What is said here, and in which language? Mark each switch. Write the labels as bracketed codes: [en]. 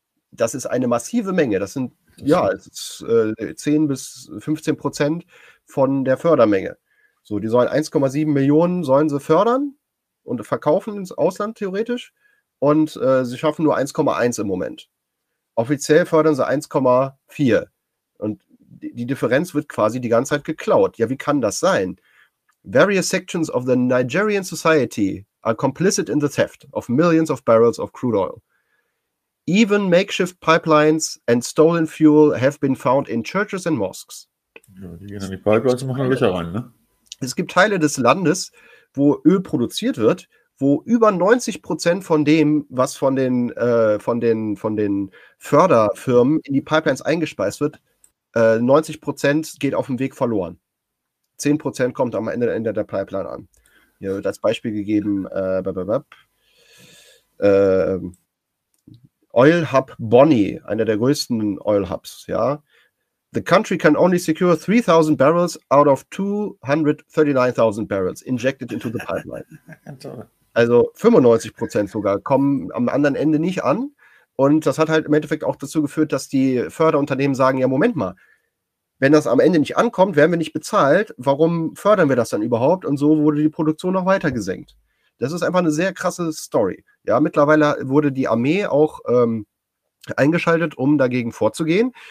[de] Das ist eine massive Menge. Das sind ja 10-15% von der Fördermenge. So, die sollen 1,7 Millionen sollen sie fördern und verkaufen ins Ausland theoretisch und sie schaffen nur 1,1 im Moment. Offiziell fördern sie 1,4 und die Differenz wird quasi die ganze Zeit geklaut. Ja, wie kann das sein? [en] Various sections of the Nigerian society are complicit in the theft of millions of barrels of crude oil. Even makeshift pipelines and stolen fuel have been found in churches and mosques. [de] Ja, die gehen an die Pipelines und machen Löcher rein, ne? Es gibt Teile des Landes, wo Öl produziert wird, wo über 90% von dem, was von den Förderfirmen in die Pipelines eingespeist wird, 90% geht auf dem Weg verloren. 10% kommt am Ende der Pipeline an. Hier wird als Beispiel gegeben, Oil Hub Bonnie, einer der größten Oil Hubs, ja. [en] The country can only secure 3,000 barrels out of 239,000 barrels injected into the pipeline. [de] Also 95% sogar kommen am anderen Ende nicht an. Und das hat halt im Endeffekt auch dazu geführt, dass die Förderunternehmen sagen, ja, Moment mal, wenn das am Ende nicht ankommt, werden wir nicht bezahlt. Warum fördern wir das dann überhaupt? Und so wurde die Produktion noch weiter gesenkt. Das ist einfach eine sehr krasse Story. Ja, mittlerweile wurde die Armee auch eingeschaltet, um dagegen vorzugehen.